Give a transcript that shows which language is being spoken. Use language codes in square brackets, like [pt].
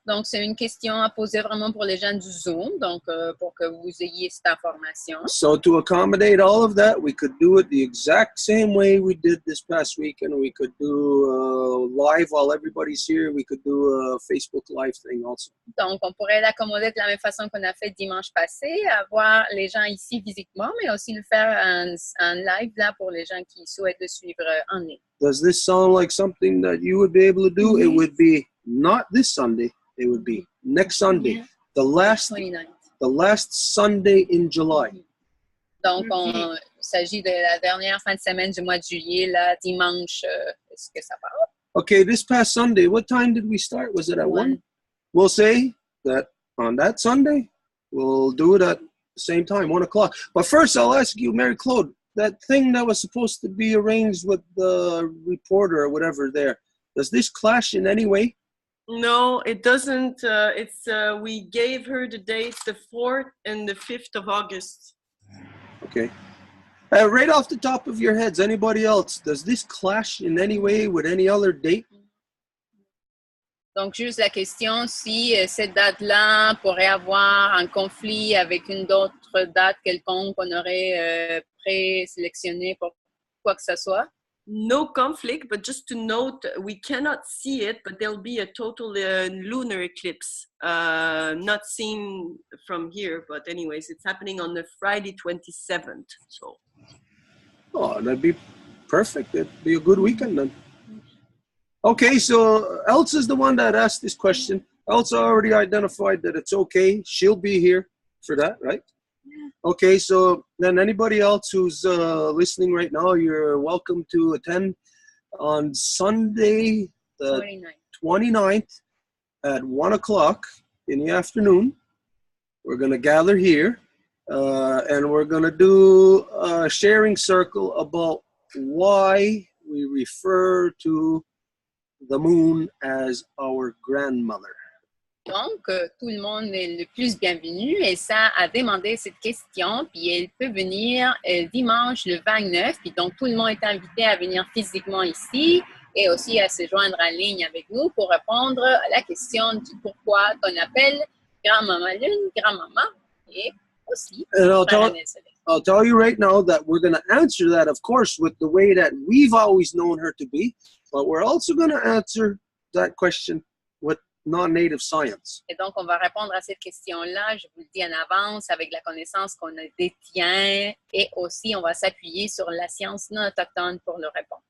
[fr] Donc, c'est une question à poser vraiment pour les gens du Zoom, donc pour que vous ayez cette information. [en] So to accommodate all of that, we could do it the exact same way we did this past weekend. We could do live while everybody's here. We could do a Facebook Live thing also. [fr] Donc, on pourrait l'accommoder de la même façon qu'on a fait dimanche passé, avoir les gens ici physiquement, mais aussi le faire en live là pour les gens qui souhaitent le suivre en ligne. [en] Does this sound like something that you would be able to do? It would be not this Sunday. It would be next Sunday, the last 29. the last Sunday in July. [fr] Donc, il s'agit de la dernière fin de semaine du mois de juillet, là, dimanche. Est-ce que ça parle? [en] Okay, this past Sunday, what time did we start? Was it at 1? We'll say that on that Sunday, we'll do it at the same time, 1 o'clock. But first, I'll ask you, Marie-Claude, that thing that was supposed to be arranged with the reporter or whatever there, does this clash in any way? No, it doesn't. We gave her the dates, the 4th and the 5th of August. Okay. Right off the top of your heads, anybody else, does this clash in any way with any other date? [fr] Donc, juste la question si cette date-là pourrait avoir un conflit avec une autre date quelconque qu'on aurait présélectionnée pour quoi que ce soit. [en] No conflict, but just to note, we cannot see it, but there'll be a total lunar eclipse, not seen from here, but anyways, it's happening on the Friday 27th. So. Oh, that'd be perfect. That'd be a good weekend then. Okay, so Elsa's the one that asked this question. Elsa already identified that it's okay. She'll be here for that, right? Yeah. Okay, so then anybody else who's listening right now, you're welcome to attend on Sunday, the 29th at 1 o'clock in the afternoon. We're going to gather here and we're going to do a sharing circle about why we refer to the moon as our grandmother. [fr] Donc, tout le monde est le plus bienvenu. Elsa a demandé cette question, puis elle peut venir dimanche le 29. Puis donc, tout le monde est invité à venir physiquement ici et aussi à se joindre en ligne avec nous pour répondre à la question du pourquoi qu'on appelle grand-maman lune, grand-maman et aussi [en] I'll tell you right now that we're going to answer that, of course, with the way that we've always known her to be, but we're also going to answer that question with non-native science. [fr] Et donc, on va répondre à cette question-là, je vous le dis en avance, avec la connaissance qu'on détient et aussi on va s'appuyer sur la science non autochtone pour le répondre.